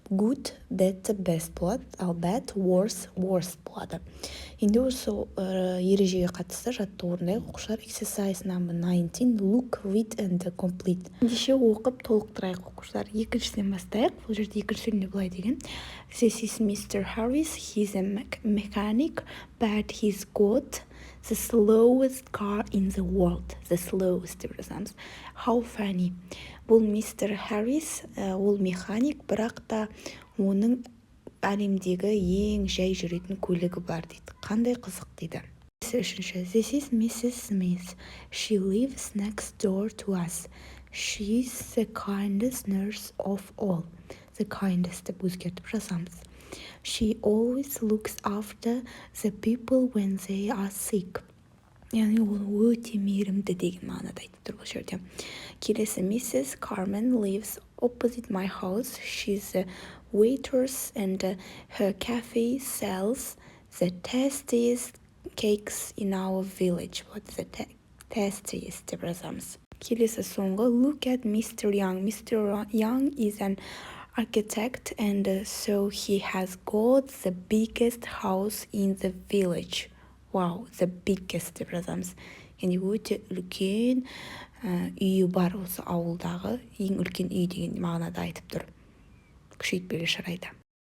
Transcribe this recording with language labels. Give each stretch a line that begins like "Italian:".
English: Good, better, best
Kazakh: болады.
English: Ал bad, worse, worst болады.
Kazakh: Енді осы ережеге қатысты жаттығу орындайық. Оқушылар
English: exercise number 19 look, read and complete.
Kazakh: Ендеше оқып толықтырайық оқушылар. Екіншіден бастайық. Бұл жерде екінші сөйлемде былай деген.
English: This is Mr. Harris. He's a mechanic, but he's got the slowest car in the world. The slowest
Kazakh: деп жазамыз.
English: How funny.
Kazakh: Бұл мистер Харрис, ол механик, бірақ та оның әлемдегі ең жай жүретін көлігі бар дейді. Қандай қызық дейді. Үшінші.
English: This is Mrs. Smith. She lives next door to us. She's the kindest nurse of all. The kindest
Kazakh: деп өзгертіп жазамыз.
English: She always looks after the people when they are sick.
Kazakh: яғни ол өте мейірімді деген мағынада айтып тұр бұл жерде. Келесі, Mrs.
English: Carmen lives opposite my house. She's a waitress and her cafe sells the tastiest cakes in our village. What's the tastiest
Kazakh: деп жазамыз. Келесі соңғы,
English: look at Mr. Young. Mr. Young is an architect and so he has got the biggest house in the village. Wow, the biggest
Kazakh: деп жазамыз. Яғни өте үлкен үйі бар осы ауылдағы ең үлкен үй деген мағынада айтып тұр. Күшейтпелі шарайда.